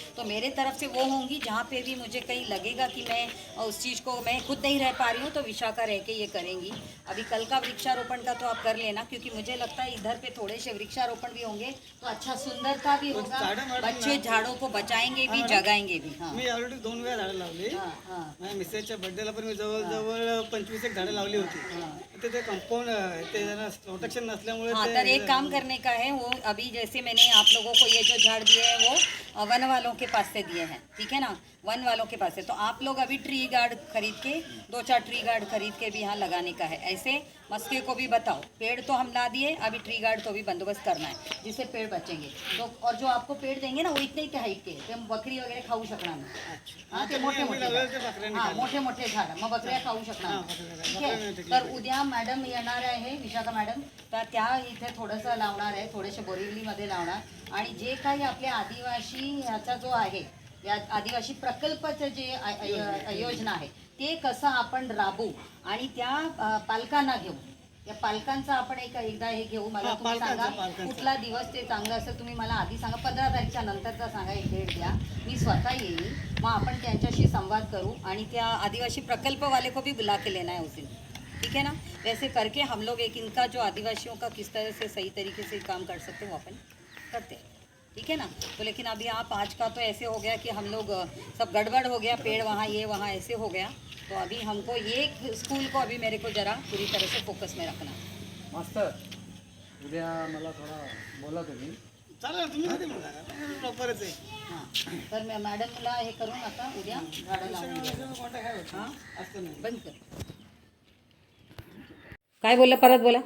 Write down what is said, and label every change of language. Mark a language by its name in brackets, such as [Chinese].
[Hindi] तो मेरे तरफ से वो होंगी, जहाँ पे भी मुझे कहीं लगेगा कि मैं उस चीज़ को मैं खुद नहीं रह पा रही हूँ तो विशाखा रह के ये करेंगी. अभी कल का वृक्षारोपण का तो आप कर लेना, क्योंकि मुझे लगता है इधर पे थोड़े से वृक्षारोपण भी होंगे तो अच्छा सुंदरता भी होगा, बच्चे झाड़ों को बचाएंगे भी, जगाएंगे भी. हाँ [Marathi] मी ऑलरेडी 2 वेळा झाडं लावली. [Hindi] हाँ हाँ [Marathi] माझ्या मिसेसच्या बर्थडेला पण मी जवळजवळ 25 एक झाडं लावली होती. ते कंपाऊंड ते जरा प्रोटेक्शन नसल्यामुळे [Hindi] हाँ. तर एक काम करने का है, वो अभी जैसे मैंने आप लोगों को ये जो झाड़ दिए हैं वो वन वालों के पास से दिए हैं, ठीक है ना, वन वालों के पास से. तो आप लोग अभी ट्री गार्ड खरीद के 2-4 ट्री गार्ड खरीद के भी यहाँ लगाने का है. ऐसे मस्के को भी बताओ, पेड़ तो हम ला दिए, अभी ट्री गार्ड को भी बंदोबस्त करना है जिससे पेड़ बचेंगे. तो और जो आपको पेड़ देंगे ना वो इतने ही हाईट के, [Marathi] ते बकरी वगैरे खाऊ शकणार नाही. हाँ, ते मोठे मोठे झाड, मग बकऱ्या खाऊ शकणार नाही. ठीक आहे. तर उद्या मॅडम येणार आहे, विशाखा मॅडम, तर त्या इथे थोडंसं लावणार आहे, थोडेसे बोरिवलीमध्ये लावणार. आणि जे काही आपल्या आदिवासी ह्याचा जो आहे, या आदिवासी प्रकल्पाचं जे योजना आहे ते कसं आपण राबवू आणि त्या पालकांना घेऊ, या पालकांचं आपण एकदा हे घेऊ. मला तुम्ही सांगा कुठला दिवस ते चांगलं असेल, तुम्ही मला आधी सांगा, 15 तारखेच्या नंतरचा सांगा, एक डेट द्या, मी स्वतः येईल, मग आपण त्यांच्याशी संवाद करू आणि त्या आदिवासी प्रकल्प [Hindi] वाले को भी बुला के लेना है उस दिन. ठीक है ना, वैसे करके हम लोग एक इनका जो आदिवासियों का किस तरह से सही तरीके से काम कर सकते हैं वो अपन करते हैं. ठीक है ना. तो लेकिन अभी आप आज का तो ऐसे हो गया कि हम लोग सब गड़बड़ हो गया, पेड़ वहाँ ये वहाँ ऐसे हो गया. तो अभी हमको ये स्कूल को अभी मेरे को जरा पूरी तरह से फोकस में रखना. [Marathi] मास्तर उद्या मला थोडा बोला तुम्ही. चालेल, तुम्ही कधी म्हणा प्रॉपरच आहे. हां, तर मी मॅडमला हे करून आता उद्या झाडं लावून द्या. कॉन्टॅक्ट आहे होता. असतं नाही. बंद कर. काय बोलला, परत बोला.